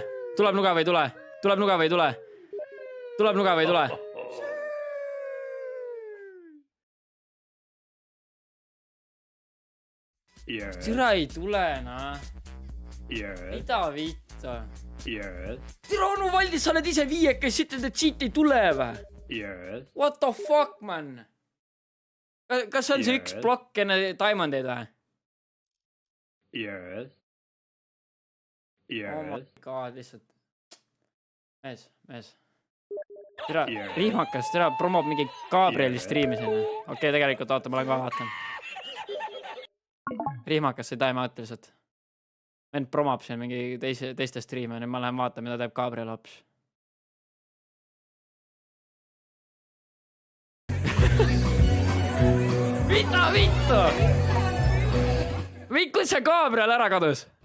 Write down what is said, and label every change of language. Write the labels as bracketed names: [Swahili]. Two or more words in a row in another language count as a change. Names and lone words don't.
[Estonian] Tuleb nuga või ei tule? Tuleb nuga või ei tule? Tuleb nuga või ei tule? Türa ei tule, nah. Mida vittu? Türa onu Valdis, sa oled ise viiekes, ütled, et siit ei tule või? [English] What the fuck, man? [Estonian] Kas see on see üks plokk enne diamondeid või? [English] Oh my god, [Estonian] lihtsalt. Mees. Türa, rihmakas, türa promob mingi Gabrieli striimi sinna. Okei, tegelikult oota, ma lähen ka vaatan. Rihmakas see [English] time out [Estonian] lihtsalt. Vend promab siin mingi teiste striime, nüüd ma lähen vaatan, mida teeb Gabriel hops. Mida vittu? Kus see Gabriel ära kadus?